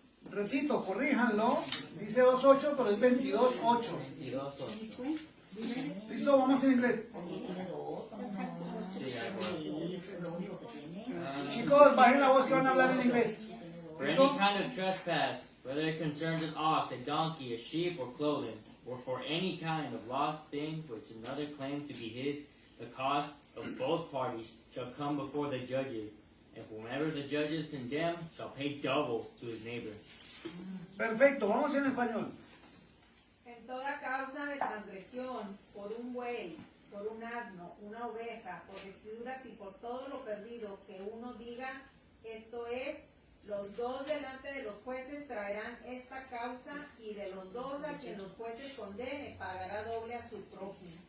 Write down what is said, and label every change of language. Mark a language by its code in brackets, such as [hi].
[es] Repito, corríjanlo. Dice 2:8, pero es 22:8. 22:8. ¿Listo? Vamos en inglés. Chicos, bajen la voz que van a hablar en inglés. [en] For any kind of trespass, whether it concerns an ox, a donkey, a sheep, or clothing, or for any kind of lost thing which another claims to be his, the cost of both parties shall come before the judges, and whomever the judges condemn shall pay double to his neighbor. [es] Perfecto, vamos en español. En toda causa de transgresión, por un buey, por un asno, una oveja, por vestiduras y por todo lo perdido, que uno diga, esto es, los dos delante de los jueces traerán esta causa, y de los dos a quien los jueces condene pagará doble a su prójimo.